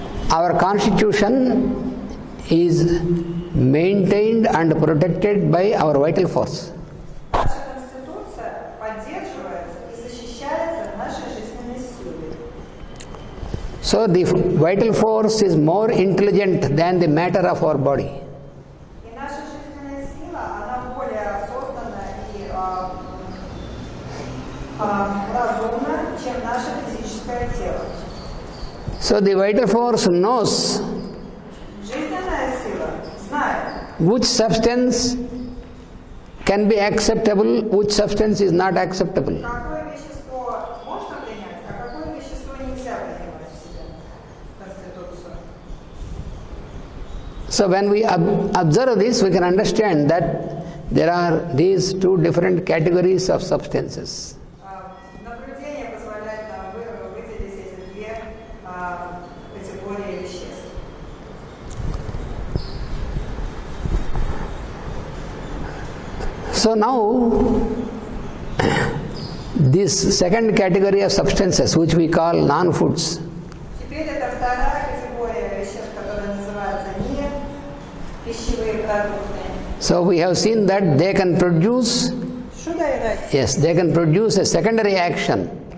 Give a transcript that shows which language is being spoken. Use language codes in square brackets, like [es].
[en] our constitution is maintained and protected by our vital force. [ru] Наша Конституция поддерживается и защищается нашей жизненной силой. [en] So the vital force is more intelligent than the matter of our body. [ru] И наша жизненная сила, она более осознанна и разумна, чем наше физическое тело. [en] So the vital force knows [ru] Жизненная сила знает, [en] which substance can be acceptable, which substance is not acceptable. [ru] какое вещество можно принять, а какое вещество нельзя принимать в себя, в Конституцию. [en] So when we observe this, we can understand that there are these two different categories of substances. [ru] Наблюдение позволяет нам выделить эти две категории веществ. [en] So now, this second category of substances, which we call non-foods, [ru] Теперь это вторая категория веществ, которая называется не пищевые продукты. [en] so we have seen that they can produce, Should I write? yes, they can produce a secondary action.